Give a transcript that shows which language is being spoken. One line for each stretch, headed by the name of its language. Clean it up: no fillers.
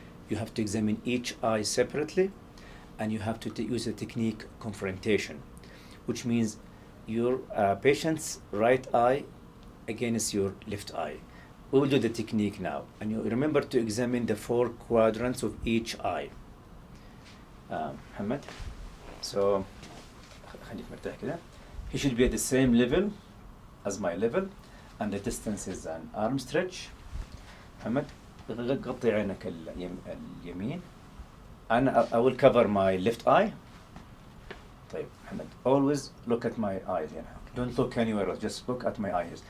English: You have to examine each eye separately, and you have to use the technique confrontation, which means your patient's right eye against your left eye. We will do the technique now, and you remember to examine the 4 quadrants of each eye.
Arabic: Muhammad,
English: so
Arabic: خليك مرتاح كده.
English: He should be at the same level as my level, and the distance is an arm stretch.
Arabic: محمد غطي عينك اليمين.
English: I will cover my left eye.
Arabic: طيب محمد,
English: always look at my eyes
Arabic: هنا.
English: Don't look anywhere else, just look at my eyes.